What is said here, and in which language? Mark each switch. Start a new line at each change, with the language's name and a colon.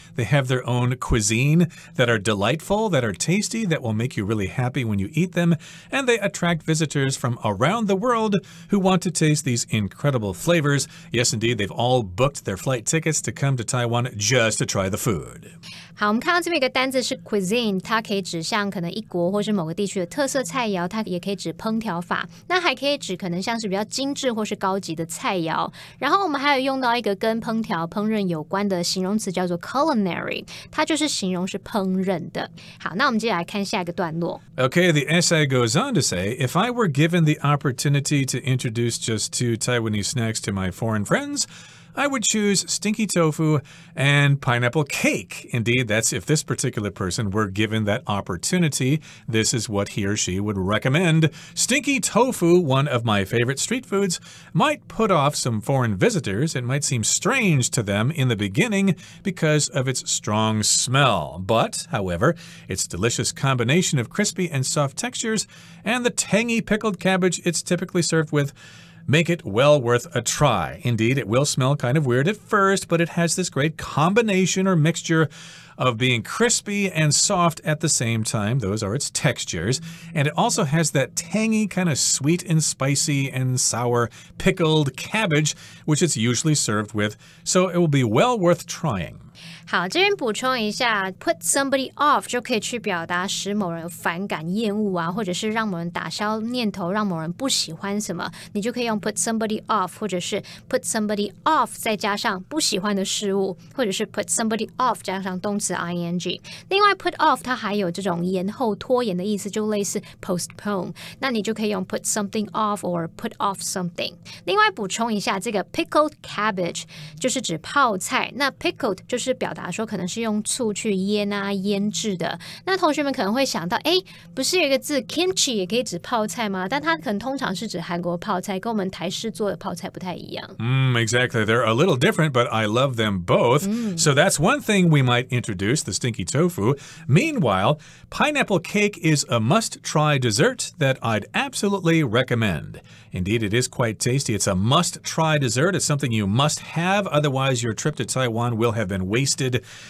English: They have their own cuisine that are delightful, that are tasty, that will make you really happy when you eat them, and they attract visitors from around the world who want to taste these incredible flavors. Yes, indeed, they've all booked their flight tickets to come to Taiwan just to try the food.
Chinese: 好，我们看到这边有个单字是 cuisine， 它可以指向可能一国或是某个地区的特色菜肴，它也可以指烹调法，那还可以指可能像是比较精致或是高级的菜肴。然后我们还有用到一个跟烹调、烹饪有关的形容词，叫做 culinary， 它就是形容是烹饪的。好，那我们接下来看下一个段落。
English: Okay, the essay goes on to say, if I were given the opportunity to introduce just 2 Taiwanese snacks to my foreign friends, I would choose stinky tofu and pineapple cake. Indeed, that's if this particular person were given that opportunity. This is what he or she would recommend. Stinky tofu, one of my favorite street foods, might put off some foreign visitors. It might seem strange to them in the beginning because of its strong smell. But, however, its delicious combination of crispy and soft textures and the tangy pickled cabbage it's typically served with make it well worth a try. Indeed, it will smell kind of weird at first, but it has this great combination or mixture of being crispy and soft at the same time. Those are its textures. And it also has that tangy, kind of sweet and spicy and sour pickled cabbage, which it's usually served with. So it will be well worth trying.
Chinese: 好，这边补充一下
English: put somebody off
Chinese: 就可以去表达使某人反感厌恶啊，或者是让某人打消念头，让某人不喜欢什么，你就可以用 put somebody off 或者是 put somebody off 再加上不喜欢的事物，或者是 put somebody off 加上动词 ing。另外 put off 它还有这种延后拖延的意思，就类似 postpone， 那你就可以用
English: put something off or put off something。
Chinese: 另外补充一下，这个
English: pickled cabbage
Chinese: 就是指泡菜，那 pickled 就是表达说可能是用醋去腌啊腌制的。那同学们可能会想到，不是有一个字 kimchi 也可以指泡菜吗？但它可能通常是指韩国泡菜，跟我们台式做的泡菜不太一样。
English: Exactly. They're a little different, but I love them both. So that's one thing we might introduce, the stinky tofu. Meanwhile, pineapple cake is a must-try dessert that I'd absolutely recommend. Indeed, it is quite tasty. It's a must-try dessert. It's something you must have, otherwise your trip to Taiwan will have been wasted.